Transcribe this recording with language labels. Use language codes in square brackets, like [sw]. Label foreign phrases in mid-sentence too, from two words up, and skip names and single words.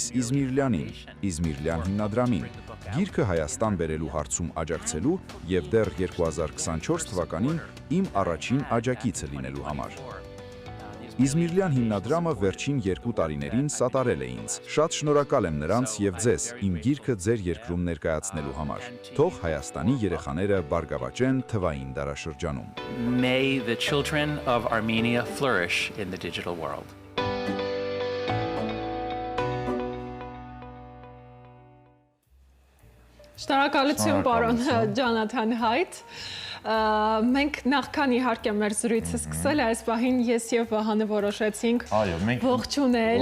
[hy] Իզմիրլյանին, Իզմիրլյան հիմնադրամին, գիրքը Հայաստան բերելու հարցում աջակցելու եւ դեռ 2024 թվականին իմ առաջին աջակիցը լինելու համար։ Իզմիրլյան հիմնադրամը վերջին 2 տարիներին սատարել է ինձ։ Շատ շնորհակալ եմ նրանց եւ ձեզ իմ գիրքը ձեր երկրում ներկայացնելու համար։ Թող Հայաստանի երեխաները բարգավաճեն թվային դարաշրջանում։ [en] May the children of Armenia flourish in the digital world. [hy] Շնորհակալություն պարոն Ջոնաթան Հայթ։ Մենք նախքան իհարկե մեր զրույցը սկսել այս պահին ես եւ Վահանը որոշեցինք ողջունել,